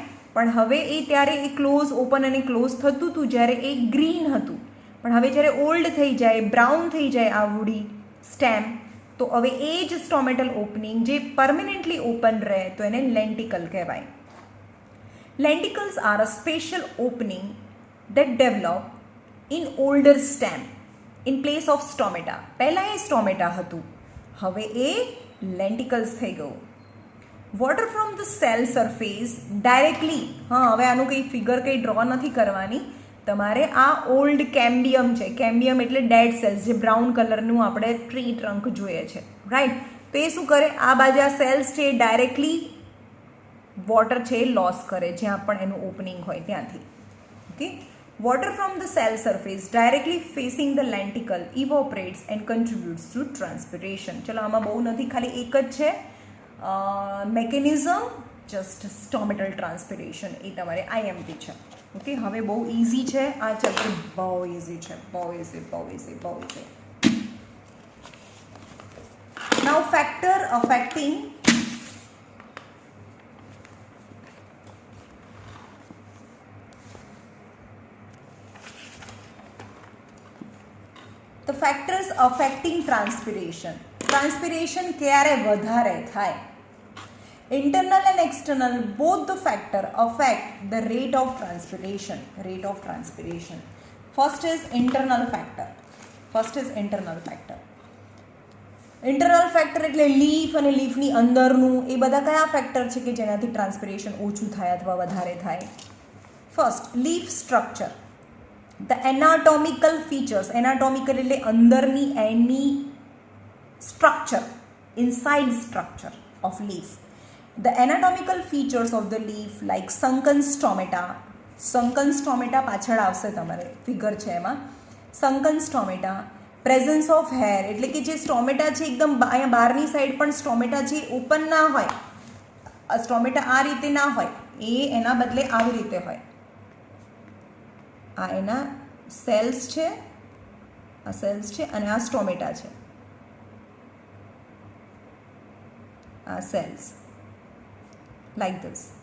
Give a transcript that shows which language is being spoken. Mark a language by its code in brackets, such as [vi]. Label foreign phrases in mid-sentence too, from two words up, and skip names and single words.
[gu] પણ હવે એ ત્યારે એ ક્લોઝ, ઓપન અને ક્લોઝ થતું હતું જ્યારે એ ગ્રીન હતું. પણ હવે જ્યારે ઓલ્ડ થઈ જાય, બ્રાઉન થઈ જાય આ [en] woody stem, [gu] તો હવે એ જ [en] stomatal opening [gu] જે [en] permanently open [gu] રહે, તો એને લેન્ટિકલ કહેવાય. [en] lenticels are a special opening that develop in older stem in place of stomata. [gu] પહેલાં એ સ્ટોમેટા હતું, હવે એ લેન્ટિકલ્સ થઈ ગયું. [en] water from the cell surface directly, [gu] હા હવે આનું કંઈ ફિગર કંઈ ડ્રો નથી કરવાની તમારે. આ [en] old cambium [gu] છે, કેમ્બિયમ એટલે [en] dead cells, [gu] જે બ્રાઉન કલરનું આપણે [en] tree trunk [gu] જોઈએ છે, રાઈટ. તો એ શું કરે, આ બાજુ આ સેલ્સ છે [en] directly water [gu] છે એ લોસ કરે, જ્યાં પણ એનું ઓપનિંગ હોય ત્યાંથી. ઓકે, [en] water from the cell surface directly facing the lenticle evaporates and contributes to transpiration. [gu] ચલો આમાં બહુ નથી, ખાલી એક જ છે મેકેનિઝમ, [en] just stomatal transpiration, [gu] એ તમારે IMP છે. ઓકે, હવે બહુ ઇઝી છે આ ચેપ્ટર, બહુ ઇઝી છે, બહુ ઇઝી, બહુ ઇઝી, બહુ ઇઝી. [en] now factor affecting the factors affecting transpiration. [gu] Transpiration ક્યારે વધારે થાય? [en] Internal and external both the factor affect the rate of transpiration. Rate of transpiration. First is internal factor. Internal factor [gu] એટલે લીફ અને લીફની અંદરનું, એ બધા કયા ફેક્ટર છે કે જેનાથી ટ્રાન્સપિરેશન ઓછું થાય અથવા વધારે થાય? [en] first, leaf structure. The anatomical features, anatomical [gu] એટલે અંદરની એની [en] structure, inside structure of leaf. The anatomical features of the leaf like sunken stomata [gu] પાછળ આવશે તમારે, ફિગર છે એમાં. [en] sunken stomata, presence of hair [gu] એટલે કે જે સ્ટોમેટા છે એકદમ અહીંયા બહારની સાઈડ પણ સ્ટોમેટા છે ઓપન ના હોય, સ્ટોમેટા આ રીતે ના હોય, એ એના બદલે આવી રીતે હોય. આ એના સેલ્સ છે, અને આ સ્ટોમેટા છે, આ [en] cells like this.